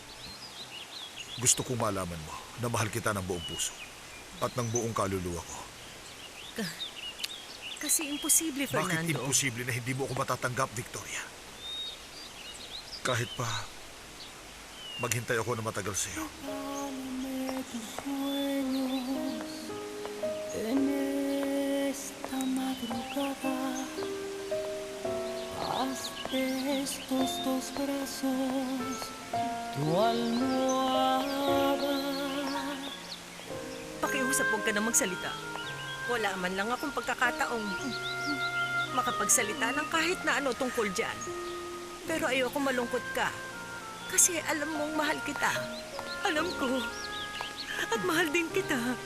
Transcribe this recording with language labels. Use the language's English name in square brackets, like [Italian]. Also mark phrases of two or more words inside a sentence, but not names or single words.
[Filipino] Gusto kong malaman mo na mahal kita ng buong puso at ng buong kaluluwa ko. Kasi imposible, Bakit Fernando. imposible na hindi mo ako matatanggap, Victoria? Kahit pa maghintay ako na matagal sa'yo. [Spanish] En esta madrugada, haz de estos dos brazos tu almohada. [Filipino] Pakiusap, huwag ka na magsalita. Wala man lang akong pagkakataong makapagsalita ng kahit na ano tungkol dyan. Pero ayoko malungkot ka. Kasi alam mong mahal kita. Alam ko. At mahal din kita.